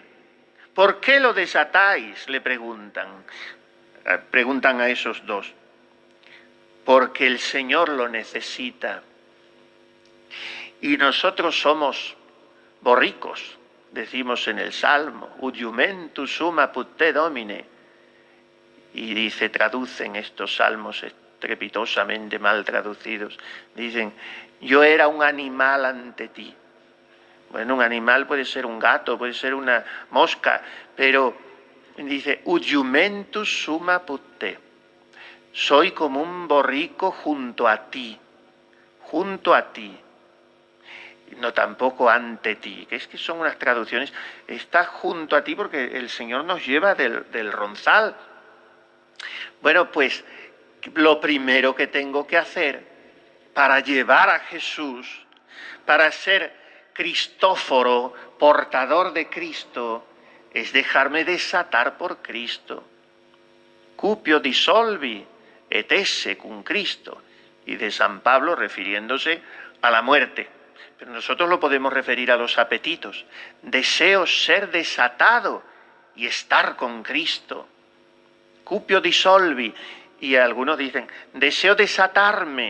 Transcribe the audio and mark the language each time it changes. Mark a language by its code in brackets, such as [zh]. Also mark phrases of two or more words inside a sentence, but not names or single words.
[es] ¿Por qué lo desatáis?, le preguntan a esos dos. Porque el Señor lo necesita. Y nosotros somos borricos, decimos en el Salmo, [la] ut iumentus sum apud te Domine. [es] Y traducen estos salmos estrepitosamente mal traducidos. Dicen, yo era un animal ante ti. Bueno, un animal puede ser un gato, puede ser una mosca, pero dice, [la] ut iumentus sum apud te. [es] Soy como un borrico junto a ti, no tampoco ante ti, que es que son unas traducciones, está junto a ti porque el Señor nos lleva del ronzal. Bueno, pues lo primero que tengo que hacer para llevar a Jesús, para ser Cristóforo, portador de Cristo, es dejarme desatar por Cristo. [la] Cupio dissolvi et esse cum Cristo. [es] Y de San Pablo refiriéndose a la muerte. Pero nosotros lo podemos referir a los apetitos. Deseo ser desatado y estar con Cristo. [la] Cupio dissolvi. [es] Y algunos dicen, deseo desatarme.